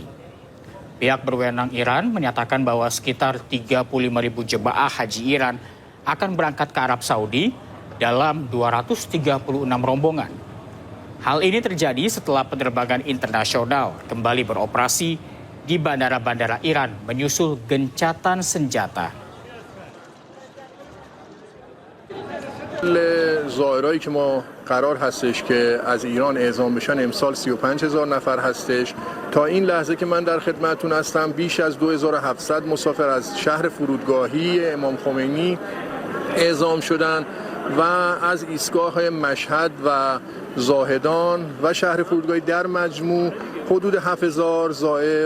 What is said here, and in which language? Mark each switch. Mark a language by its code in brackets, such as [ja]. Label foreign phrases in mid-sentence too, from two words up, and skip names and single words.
[id] Pihak berwenang Iran menyatakan bahwa sekitar 35.000 jemaah haji Iran akan berangkat ke Arab Saudi dalam 236 rombongan. Hal ini terjadi setelah penerbangan internasional kembali beroperasi di bandara-bandara Iran menyusul gencatan senjata. [fa] زائرایی که ما قرار هستش که از ایران اعزام بشن امسال 35,000 نفر هستش. تا این لحظه که من در خدمتتون هستم بیش از 2,700 مسافر از شهر فرودگاهی امام خمینی اعزام شدن و از ایستگاه مشهد و زاهدان و شهر فرودگاهی در مجموع حدود 7,000 زائر